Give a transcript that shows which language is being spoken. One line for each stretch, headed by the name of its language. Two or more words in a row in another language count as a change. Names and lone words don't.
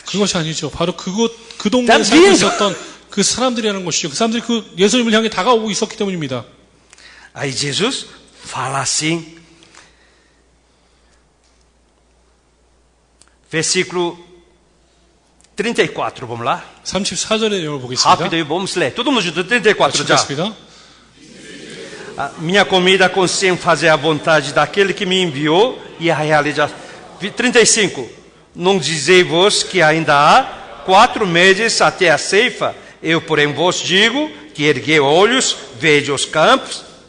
Korean: 그것이 아니죠. 바로 그 동네에 살고 있었던 그 사람들이라는 것이죠. 그 사람들이 그 예수님을 향해 다가오고 있었기 때문입니다.
Portuguese: Aí Jesus fala assim, versículo 34, vamos lá?
Korean: 34절의 내용을 보겠습니다.
Portuguese: Rápido aí, vamos ler. Todo mundo junto, 34 já.
Korean: 보겠습니다.
Portuguese: A minha comida consiste em fazer a vontade daquele que me enviou e a realizar. 35. Não dizei-vos que ainda há 4 meses até a ceifa? Eu, porém, vos digo que erguei olhos, vejo os campos.